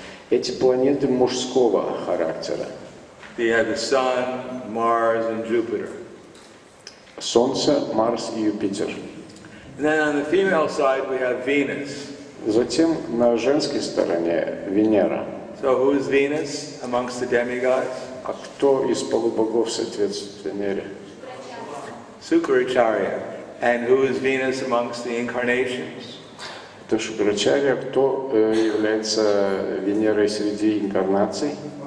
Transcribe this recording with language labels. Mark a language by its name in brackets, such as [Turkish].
[Russian] Эти планеты мужского характера. [English] You have the Sun, Mars, and Jupiter. [Russian] Солнце, Марс и Юпитер. [English] And then on the female side we have Venus. [Russian] Затем на женской стороне Венера. [English] So who is Venus amongst the demigods? [Russian] А кто из полубогов соответствует Венере? [English] Sukracharya. And who is Venus amongst the incarnations? [Russian] Это Шукрачарья. Кто является Венерой среди инкарнаций?